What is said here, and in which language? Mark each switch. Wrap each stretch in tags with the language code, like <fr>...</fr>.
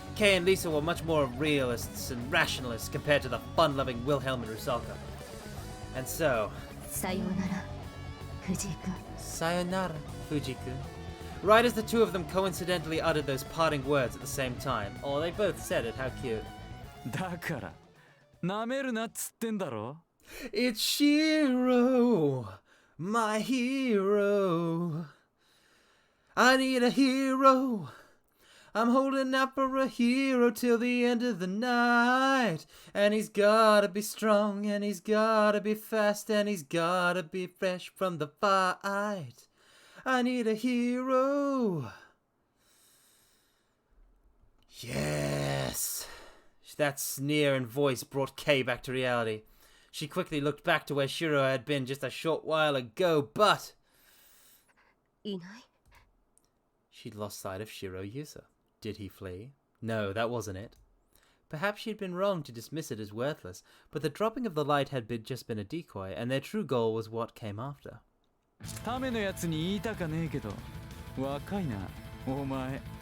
<en>Kay and Lisa were much more realists and rationalists compared to the fun-loving Wilhelm and Rusalka. And so...</en> <ja>Sayonara, Fuji-kun. Sayonara, Fuji-kun.</ja> <en>Right as the two of them coincidentally uttered those parting words at the same time. Oh, they both said it, how cute.</en> <ja>だからなめるなっつってんだろ</ja> <en>It's Shiro, my hero. I need a hero. I'm holding out for a hero till the end of the night. And he's gotta be strong, and he's gotta be fast, and he's gotta be fresh from the fight. I need a hero. Yes. That sneer and voice brought Kay back to reality. She quickly looked back to where Shiro had been just a short while ago, but...</en> <ja>いない</ja> <en>She'd lost sight of Shiro Yusa. Did he flee? No, that wasn't it. Perhaps she'd been wrong to dismiss it as worthless, but the dropping of the light had just been a decoy, and their true goal was what came after.</en> <ja>ためのやつに言いたかねえけど若いなお前</ja>